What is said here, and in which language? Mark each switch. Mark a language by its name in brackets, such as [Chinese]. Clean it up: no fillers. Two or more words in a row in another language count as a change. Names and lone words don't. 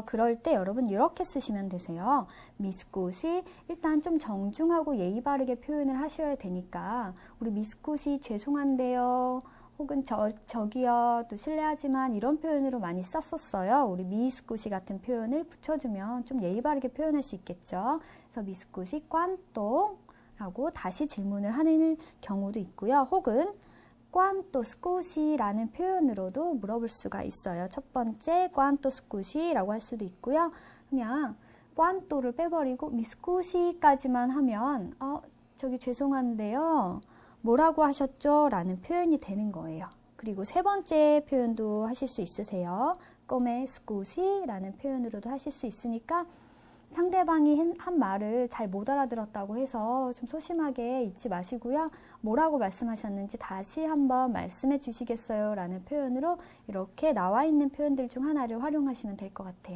[Korean] 그럴 때 여러분 이렇게 쓰시면 되세요. [Italian] mi scusi [Korean] 일단 좀 정중하고 예의 바르게 표현을 하셔야 되니까 우리 [Italian] mi scusi [Korean] 죄송한데요. 혹은 저기요. 또 실례하지만 이런 표현으로 많이 썼었어요. 우리 [Italian] mi scusi [Korean] 같은 표현을 붙여주면 좀 예의 바르게 표현할 수 있겠죠. 그래서 [Italian] mi scusi quanto [Korean] 라고 다시 질문을 하는 경우도 있고요. 혹은 [Italian] quanto scusi [Korean] 라는 표현으로도 물어볼 수가 있어요. 첫 번째 [Italian] quanto scusi [Korean] 라고 할 수도 있고요. 그냥 quanto를 빼버리고 [Italian] mi scusi [Korean] 까지만 하면 저기 죄송한데요. 뭐라고 하셨죠? 라는 표현이 되는 거예요. 그리고 세 번째 표현도 하실 수 있으세요. [Italian] come scusi [Korean] 라는 표현으로도 하실 수 있으니까 상대방이 한 말을 잘 못 알아들었다고 해서 좀 소심하게 잊지 마시고요. 뭐라고 말씀하셨는지 다시 한번 말씀해 주시겠어요? 라는 표현으로 이렇게 나와 있는 표현들 중 하나를 활용하시면 될 것 같아요.